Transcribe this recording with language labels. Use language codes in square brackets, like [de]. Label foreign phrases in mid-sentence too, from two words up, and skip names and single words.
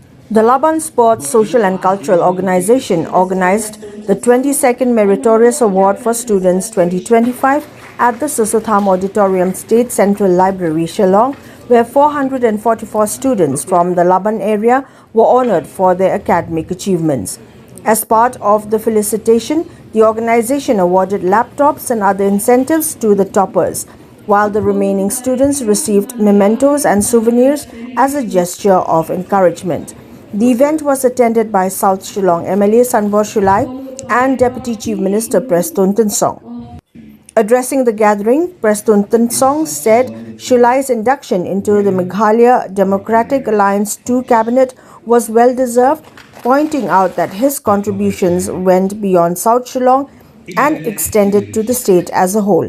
[en] The Laban Sports Social and Cultural Organization organized the 22nd Meritorious Award for Students 2025 at the Susotham Auditorium State Central Library, Shillong, where 444 students from the Laban area were honored for their academic achievements. As part of the felicitation, the organization awarded laptops and other incentives to the toppers, while the remaining students received mementos and souvenirs as a gesture of encouragement. The event was attended by South Shillong MLA Sanbor Shulai and Deputy Chief Minister Preston Tinsong. Addressing the gathering, Preston Tinsong said Shulai's induction into the Meghalaya Democratic Alliance 2 cabinet was well deserved, pointing out that his contributions went beyond South Shillong and extended to the state as a whole.